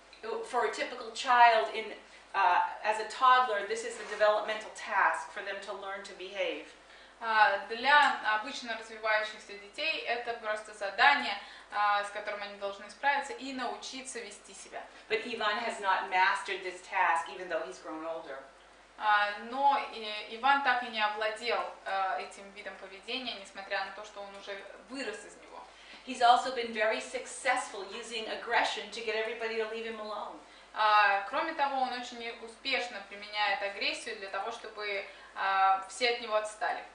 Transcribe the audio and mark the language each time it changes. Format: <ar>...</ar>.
<en>For a typical child, as a toddler, this is a developmental task for them to learn to behave.</en> <ru>Для обычно развивающихся детей это просто задание, с которым они должны справиться и научиться вести себя.</ru> <en>But Ivan has not mastered this task, even though he's grown older.</en> <ru>Но Иван так и не овладел этим видом поведения, несмотря на то, что он уже вырос из него.</ru> <en>He's also been very successful using aggression to get everybody to leave him alone.</en> <ru>Кроме того, он очень успешно применяет агрессию для того, чтобы все от него отстали.</ru>